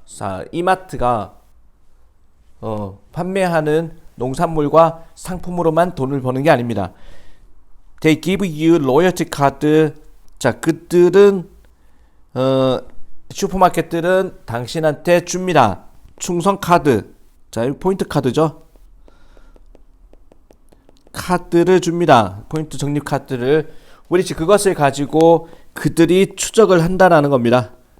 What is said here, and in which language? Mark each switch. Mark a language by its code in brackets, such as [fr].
[ko] 자, 이마트가 판매하는 농산물과 상품으로만 돈을 버는 게 아닙니다. [en] They give you loyalty card. [ko] 자, 그들은 슈퍼마켓들은 당신한테 줍니다. 충성 카드. 자, 포인트 카드죠. 카드를 줍니다. 포인트 적립 카드를 which 그것을 가지고 그들이 추적을 한다라는 겁니다.